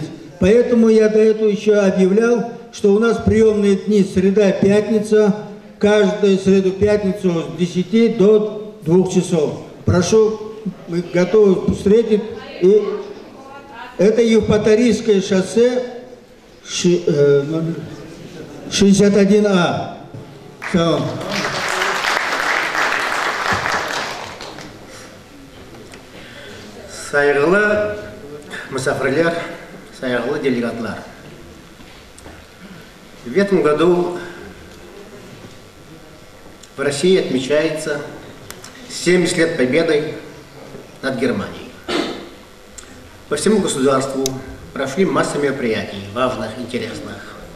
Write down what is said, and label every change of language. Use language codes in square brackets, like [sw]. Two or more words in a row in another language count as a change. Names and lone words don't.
[ru] Поэтому я до этого еще объявлял, что у нас приемные дни среда-пятница, каждую среду-пятницу с 10 до 2 часов. Прошу, мы готовы встретить. И это Евпаторийское шоссе 61А. Все. [crh] Saygılı misafirler, saygılı делегаттар. [ru] В этом году в России отмечается 70 лет победы над Германией. По всему государству прошли масса мероприятий, важных, интересных.